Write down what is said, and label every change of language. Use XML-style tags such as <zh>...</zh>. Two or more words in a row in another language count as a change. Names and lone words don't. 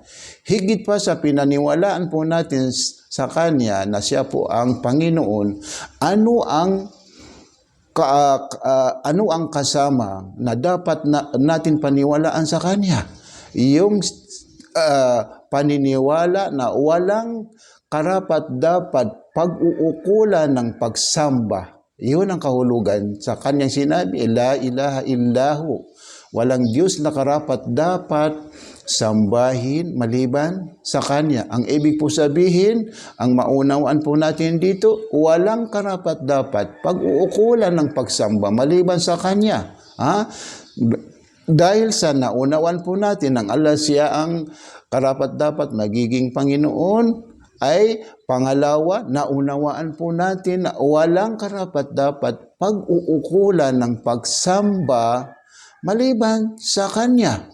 <tl>Higit pa sa pinaniwalaan po natin sa Kanya na siya po ang Panginoon, ano ang kasama na dapat natin paniwalaan sa Kanya? Yung paniniwala na walang karapat-dapat pag-uukulan ng pagsamba. Iyon ang kahulugan sa Kanyang sinabi,</tl> <ar>لا إله إلا هو.</ar> <tl>Walang Diyos na karapat-dapat sambahin maliban sa Kanya. Ang ibig po sabihin, ang maunawaan po natin dito, walang karapat-dapat pag-uukulan ng pagsamba maliban sa Kanya. Dahil sa naunawaan po natin ng Allah siya ang karapat-dapat magiging Panginoon, ay pangalawa, naunawaan po natin na walang karapat-dapat pag-uukulan ng pagsamba maliban sa Kanya.</tl>